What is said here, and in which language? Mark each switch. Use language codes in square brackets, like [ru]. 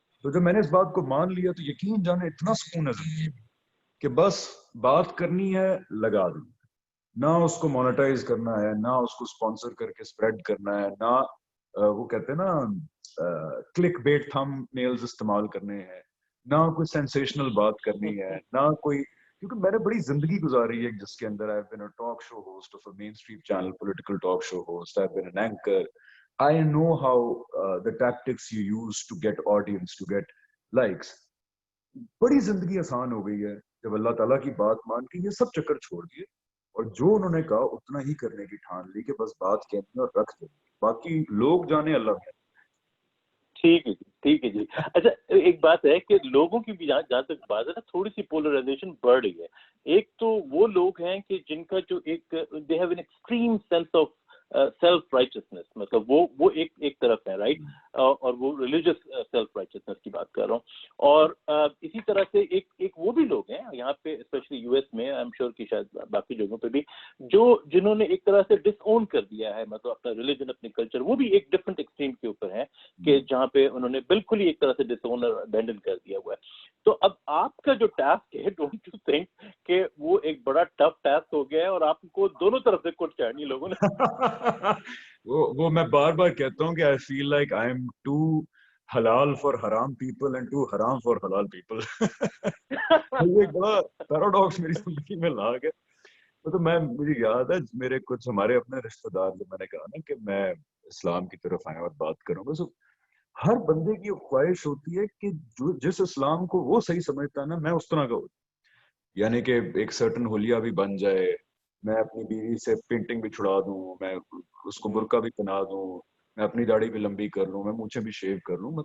[ur] تو جب میں نے اس بات کو مان لیا تو یقین جانے اتنا سکون ہے زندگی میں کہ بس بات کرنی ہے لگا دیں, نہ اس کو مونیٹائز کرنا ہے, نہ اس کو اسپانسر کر کے اسپریڈ کرنا ہے, نہ وہ کہتے ہیں نا کلک بیٹ تھم نیلز استعمال کرنے ہیں, نہ کوئی سینسیشنل بات کرنی ہے, نہ کوئی, کیونکہ میں نے بڑی زندگی گزاری ہے جس کے اندر [en] I've been a talk show host of a mainstream channel, political talk show host, I've been an anchor. I know how the tactics you use to get audience, to get likes. [ur] بڑی زندگی آسان ہو گئی ہے جب اللہ تعالیٰ کی بات مان کے یہ سب چکر چھوڑ دیے اور جو انہوں نے کہا اتنا ہی کرنے کی ٹھان لی کہ بس بات کہنی اور رکھ دیں, باقی لوگ جانے اللہ میں. ٹھیک ہے جی, ٹھیک ہے جی. اچھا ایک بات ہے کہ لوگوں کی بھی جہاں تک بات ہے نا, تھوڑی سی پولرائزیشن بڑھ رہی ہے. ایک تو وہ لوگ ہیں کہ جن کا جو ایک [en] they have an extreme sense of self righteousness, [ur] مطلب وہ ایک طرف ہے, رائٹ, اور وہ ریلیجس سیلف رائچسنس کی بات کر رہا ہوں. اور اسی طرح سے ایک وہ بھی لوگ ہیں یہاں پہ اسپیشلی یو ایس میں, [en] I'm sure [ur] کہ شاید باقی جگہوں پہ بھی, جنہوں نے ایک طرح سے ڈس اون کر دیا ہے, مطلب اپنا ریلیجن اپنے کلچر, وہ بھی ایک ڈفرنٹ ایکسٹریم کے اوپر ہیں کہ جہاں پہ انہوں نے بالکل ہی ایک طرح سے ڈس اون اور ابینڈن کر دیا ہوا ہے. تو اب آپ کا جو ٹاسک ہے, [en] don't you think [ur] کہ وہ ایک بڑا ٹف ٹاسک ہو گیا ہے اور آپ کو دونوں طرف سے کٹ چاڑنی لوگوں نے؟ وہ میں بار بار کہتا ہوں کہ [en] I feel like I am too halal for haram people and too haram for halal people. [ur] یہ ایک بڑا پیراڈاکس میری زندگی میں لا گیا. تو مجھے یاد ہے میرے کچھ ہمارے اپنے رشتہ دار, جو میں نے کہا نا کہ میں اسلام کی طرف آیا اور بات کروں گا, ہر بندے کی خواہش ہوتی ہے کہ جس اسلام کو وہ صحیح سمجھتا ہے نا میں اس طرح کا ہوں, یعنی کہ ایک سرٹن حلیہ بھی بن جائے, میں اپنی بیوی سے پینٹنگ بھی چھڑا دوں, میں اس کو برقع بھی پہنا دوں, میں اپنی داڑھی بھی لمبی کر لوں, میں مونچھیں بھی شیو کر لوں.